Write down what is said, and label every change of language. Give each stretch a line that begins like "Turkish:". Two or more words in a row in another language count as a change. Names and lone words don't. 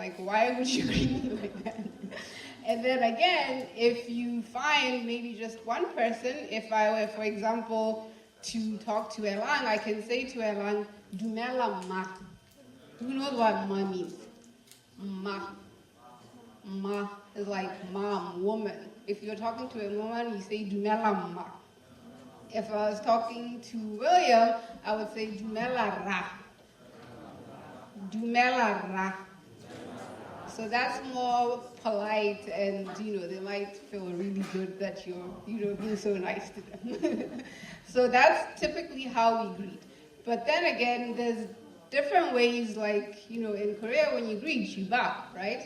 English: Like, why would you greet me like that? And then again, if you find maybe just one person, if I were, for example, to talk to Elang, I can say to Elang,
Tswana: Dumela ma.
English: Who knows what ma means? Ma. Ma is like mom, woman. If you're talking to a woman, you say
Tswana: Dumela ma.
English: If I was talking to William, I would say
Tswana: Dumela ra. Dumela ra.
English: So that's more polite, and they might feel really good that you're being so nice to them. So that's typically how we greet. But then again, there's different ways, like in Korea when you greet, you bow, right?